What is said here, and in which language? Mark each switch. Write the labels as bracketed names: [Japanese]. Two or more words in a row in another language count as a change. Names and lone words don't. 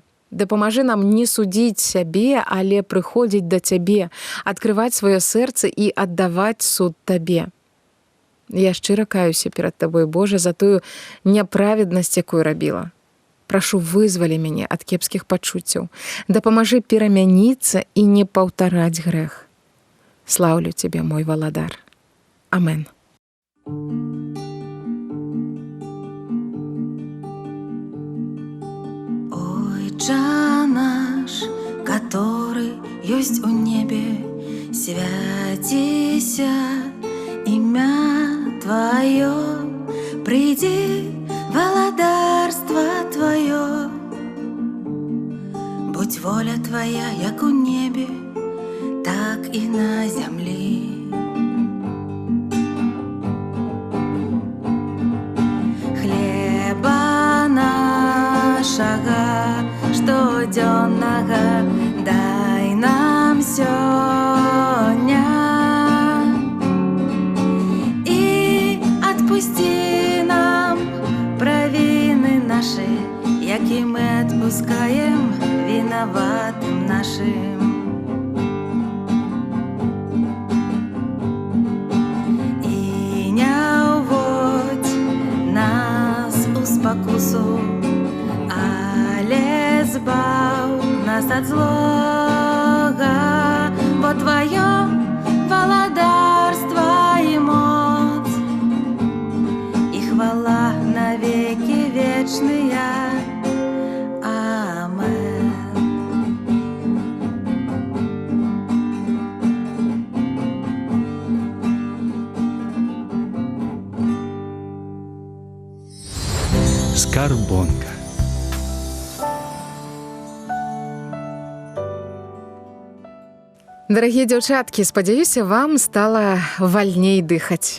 [Belarusian] Дапамажы нам не судзіць сябе, але прыходзіць да цябе, адкрываць сваё сэрца і аддаваць суд табе. Я шчыра каюся перад табой, Божа, за тую няправеднасць, якую рабіла. Прашу, вызвалі мяне ад кепскіх пачуццяў. Дапамажы перамяніцца і не паўтараць грэх. Слаўлю цябе, мой валадар. Амен. [Russian] Отче наш, который есть у небе, святися имя Твое, приди валадарство Твое. Будь воля Твоя, як у небе, так и на земле. Хлеба нашего штоденного дай нам сегодня и отпусти нам провины наши, яки мы отпускаем виноватым нашим. И не уводь нас у спокусу, [Belarusian] але збав [Russian] нас от злога, бо Твое валадарство и моц, и хвала навеки вечная. Амен. [Belarusian] Скарбонка. Дарагія дзяўчаткі, спадзяюся, вам стала вальней дыхаць.